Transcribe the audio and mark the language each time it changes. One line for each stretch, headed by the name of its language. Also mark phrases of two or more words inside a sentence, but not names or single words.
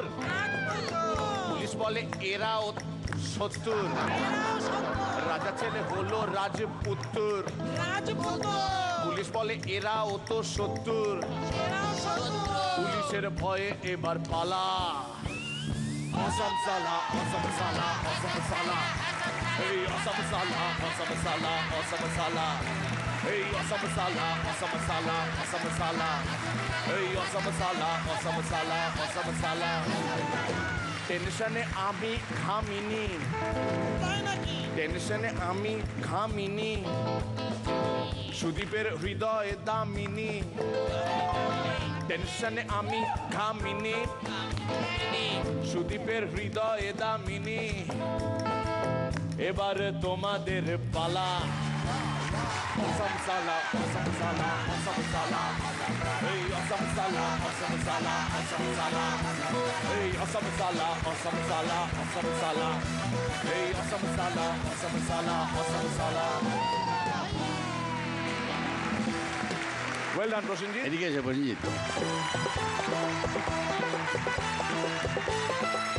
Bangla: পুলিশ বলে এরাও 70। রাজা ছেলে হলো রাজপুত্র, পুলিশ বলে এরাও তো 70। পুলিশের ভয়ে এবার পালা। অসম সালা, অসম সালা, অসম সালা, এই অসম সালা, অসম সালা, অসম সালা, এই অসম সালা, অসম সালা, অসম সালা, এই অসম সালা, অসম সালা, অসম সালা। টেনশনে আমি ঘামিনি, টেনশনে আমি ঘামিনি, সুদীপের হৃদয় দামিনী। টেনশনে আমি ঘামিনি, সুদীপের হৃদয় দামিনী। এবার তোমাদের পালা। অসম সালা, অসম সালা, অসম সালা, এই অসম সালা, অসম সালা, অসম সালা, এই অসম সালা, অসম সালা, অসম সালা, এই অসম সালা, অসম সালা, অসম সালা।
English: Well done প্রসেনজিৎ।
Bangla: এদিকে এসে প্রসেনজিৎ।